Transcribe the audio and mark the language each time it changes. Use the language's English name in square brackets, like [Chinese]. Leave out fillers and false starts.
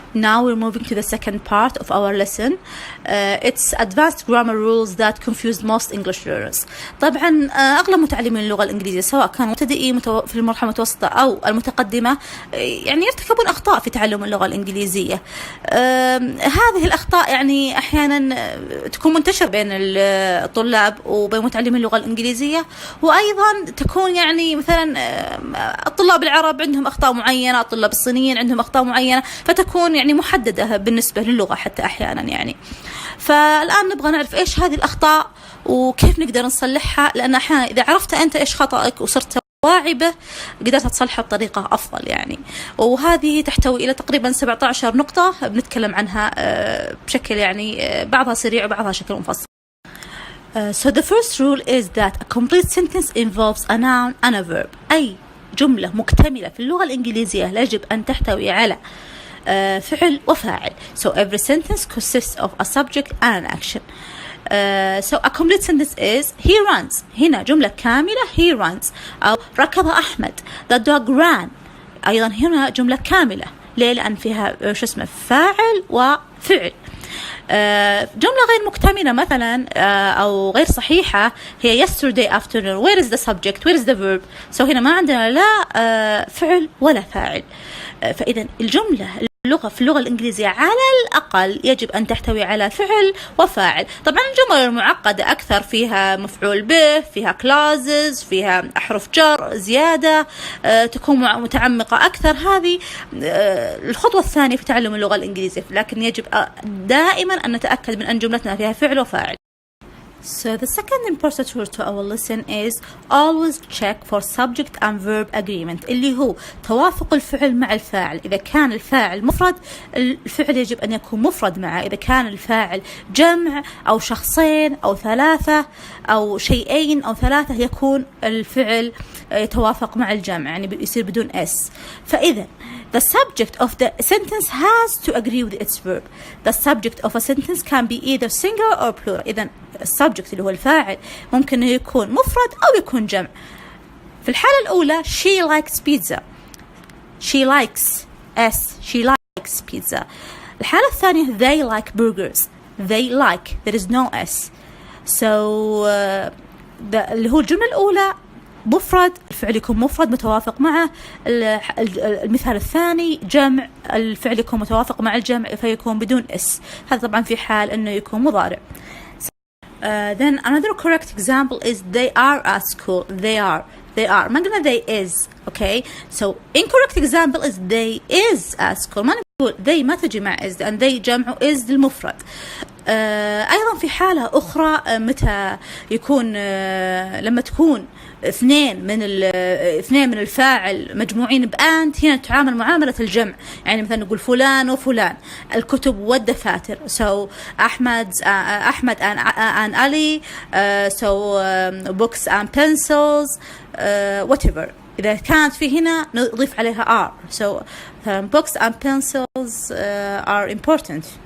[English] Now we're moving to the second part of our lesson. It's advanced grammar rules that confuse most English learners. [Arabic] طبعا أغلب متعلمين اللغة الإنجليزية سواء كانوا مبتدئين في المرحلة المتوسطة أو المتقدمة يعني يرتكبون أخطاء في تعلم اللغة الإنجليزية. هذه الأخطاء يعني أحيانا تكون منتشرة بين الطلاب وبين متعلمين اللغة الإنجليزية، وأيضا تكون يعني مثلا الطلاب العرب عندهم أخطاء معينة، الطلاب الصينيين عندهم أخطاء معينة، فتكون يعني محددة بالنسبة للغة حتى أحيانا يعني. فالآن نبغى نعرف إيش هذه الأخطاء وكيف نقدر نصلحها، لأن أحيانا إذا عرفت أنت إيش خطأك وصرت واعبة قدرت تصلحها بطريقة أفضل يعني. وهذه تحتوي إلى تقريبا 17 نقطة بنتكلم عنها بشكل يعني بعضها سريع وبعضها شكل مفصل. [English] So the first rule is that a complete sentence involves a noun and a verb. [Arabic] أي جملة مكتملة في اللغة الإنجليزية يجب أن تحتوي على فعل وفاعل. [English] So every sentence consists of a subject and an action. So a complete sentence is he runs. [Arabic] هنا جملة كاملة [English] he runs. [Arabic] أو ركض أحمد. [English] The dog ran. [Arabic] أيضا هنا جملة كاملة. ليه؟ لأن فيها فاعل وفعل. جملة غير مكتملة مثلا أو غير صحيحة هي [English] yesterday afternoon. Where is the subject? Where is the verb? [Arabic] So هنا ما عندنا لا فعل ولا فاعل. فإذا اللغة في اللغة الإنجليزية على الأقل يجب أن تحتوي على فعل وفاعل. طبعا الجمل المعقدة أكثر فيها مفعول به، فيها clauses، فيها أحرف جر زيادة، تكون متعمقة أكثر. هذه الخطوة الثانية في تعلم اللغة الإنجليزية، لكن يجب دائما أن نتأكد من أن جملتنا فيها فعل وفاعل. [English] So the second important rule to our lesson is always check for subject and verb agreement، [Arabic] اللي هو توافق الفعل مع الفاعل. إذا كان الفاعل مفرد الفعل يجب أن يكون مفرد معه، إذا كان الفاعل جمع أو شخصين أو ثلاثة أو شيئين أو ثلاثة يكون الفعل يتوافق مع الجمع يعني يصير بدون S. [English] فإذا the subject of the sentence has to agree with its verb. The subject of a sentence can be either singular or plural. [Arabic] إذن السبجكت اللي هو الفاعل ممكن يكون مفرد أو يكون جمع. في الحالة الأولى [English] she likes pizza. She likes she likes pizza. [Arabic] الحالة الثانية [English] they like burgers. They like, there is no S. [Arabic] So اللي هو الجملة الأولى مفرد، الفعل يكون مفرد متوافق معه. المثال الثاني جمع، الفعل يكون متوافق مع الجمع فيكون بدون اس. هذا طبعا في حال انه يكون مضارع. [English] Then another correct example is they are at school. They are [Arabic] ما قلنا [English] they is. Okay, so incorrect example is they is at school. [Arabic] ما نقول they ما تجي مع is and they جمع is للمفرد. أيضا في حالة أخرى متى يكون لما تكون اثنين من الفاعل مجموعين بأنت، هنا تعامل معاملة الجمع. يعني مثلا نقول فلان وفلان، الكتب والدفاتر. [English] So Ahmed and Ali. So books and pencils. Whatever. [Arabic] إذا كانت في هنا نضيف عليها [English] are. So books and pencils are important